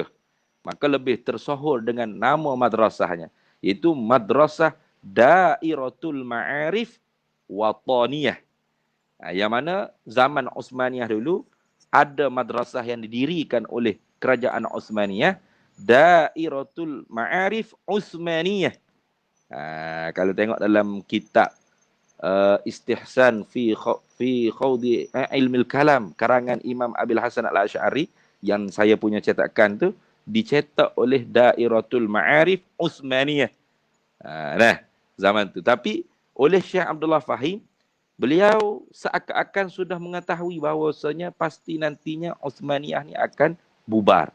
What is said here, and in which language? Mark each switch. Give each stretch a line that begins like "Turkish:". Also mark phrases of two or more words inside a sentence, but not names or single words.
Malay: Maka lebih tersohor dengan nama madrasahnya, iaitu Madrasah Dairatul Ma'arif Wataniyah. Yang mana zaman Uthmaniyah dulu ada madrasah yang didirikan oleh kerajaan Uthmaniyah, Dairatul Ma'arif Uthmaniyah. Kalau tengok dalam kitab Istihsan fi Khawdi Ilmil Kalam karangan Imam Abil Hasan Al-Asy'ari, yang saya punya cetakan tu dicetak oleh Dairatul Ma'arif Uthmaniyah. Zaman tu. Tapi oleh Syekh Abdullah Fahim, beliau seakan-akan sudah mengetahui bahawasanya pasti nantinya Uthmaniyah ni akan bubar.